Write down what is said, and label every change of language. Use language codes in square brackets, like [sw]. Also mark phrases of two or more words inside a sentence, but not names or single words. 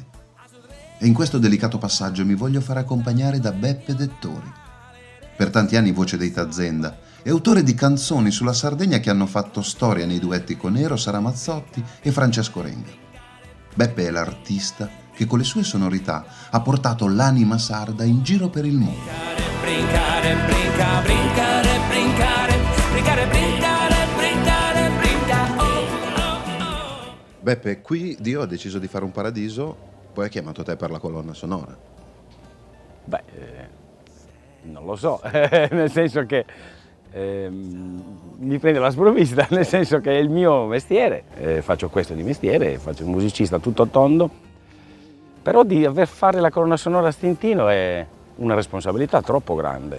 [it] E in questo delicato passaggio mi voglio far accompagnare da Beppe Dettori, per tanti anni voce dei Tazenda e autore di canzoni sulla Sardegna che hanno fatto storia nei duetti con Eros Ramazzotti e Francesco Renga. Beppe è l'artista che con le sue sonorità ha portato l'anima sarda in giro per il mondo. [sc] Brincare, brinca, brincare, brincare, brincare, brincare, brincare, brincare, oh. [it] Beppe, qui Dio ha deciso di fare un paradiso, poi ha chiamato te per la colonna sonora. Beh, non lo so, nel senso che mi prende la sprovvista, nel senso che è il mio mestiere, faccio questo di mestiere, faccio un musicista tutto tondo, però di fare la colonna sonora a Stintino è una responsabilità troppo grande.